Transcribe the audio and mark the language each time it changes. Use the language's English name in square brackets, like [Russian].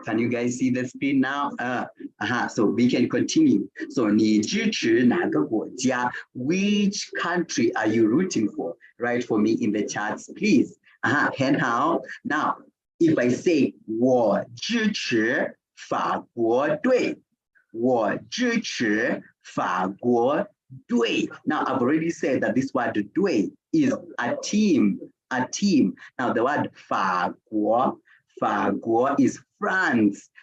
[English] Can you guys see the screen now? So we can continue. So [Chinese] 你支持哪个国家 [English] ？Which country are you rooting for? Write for me in the chats, please. [Chinese] 很好。 [English] Now, if I say [Chinese] 我支持法国队，我支持法国队。 [English] Now I've already said that this word 队 is a team. Now the word 法国is France.